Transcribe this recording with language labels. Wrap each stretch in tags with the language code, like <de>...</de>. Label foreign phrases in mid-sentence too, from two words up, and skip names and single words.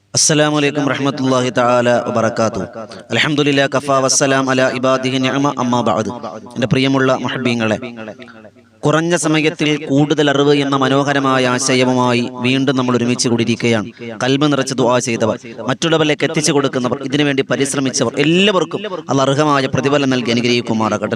<ar>السلام عليكم ورحمة الله تعالى وبركاته. الحمد لله كفى والسلام على عباده النعمة أما بعد.</ar> <ml>എൻ്റെ പ്രിയമുള്ള മുഹബ്ബീങ്ങളെ, കുറഞ്ഞ സമയത്തിൽ കൂടുതൽ അറിവ് എന്ന മനോഹരമായ ആശയവുമായി വീണ്ടും നമ്മൾ ഒരുമിച്ച് കൂടിയിരിക്കുകയാണ്. കൽബ് നിറച്ച് ദുആ ചെയ്തവർ, മറ്റുള്ളവരിലേക്ക് എത്തിച്ചു കൊടുക്കുന്നവർ, ഇതിനുവേണ്ടി പരിശ്രമിച്ചവർ എല്ലാവർക്കും അല്ലാഹ് അർഹമായ പ്രതിഫലം നൽകി അനുഗ്രഹിക്കുമാറാകട്ടെ.</ml>